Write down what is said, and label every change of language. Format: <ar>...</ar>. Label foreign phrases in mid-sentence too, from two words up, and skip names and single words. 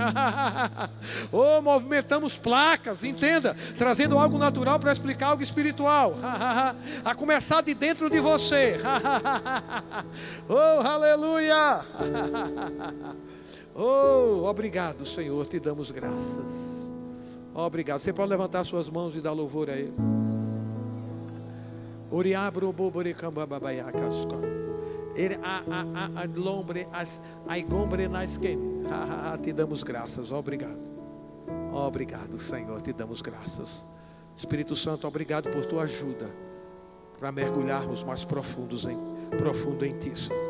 <pt>Oh, movimentamos placas, entenda, trazendo algo natural para explicar algo espiritual. A começar de dentro de você. Oh, aleluia. Oh, obrigado, Senhor, te damos graças. Obrigado. Você pode levantar suas mãos e dar louvor a Ele. Oriabro boboricamba babaiacasca. Ele a lombre as aigombre nas que. Te damos graças. Obrigado. Obrigado, Senhor, te damos graças. Espírito Santo, obrigado por tua ajuda para mergulharmos mais profundo em ti, Senhor.</pt>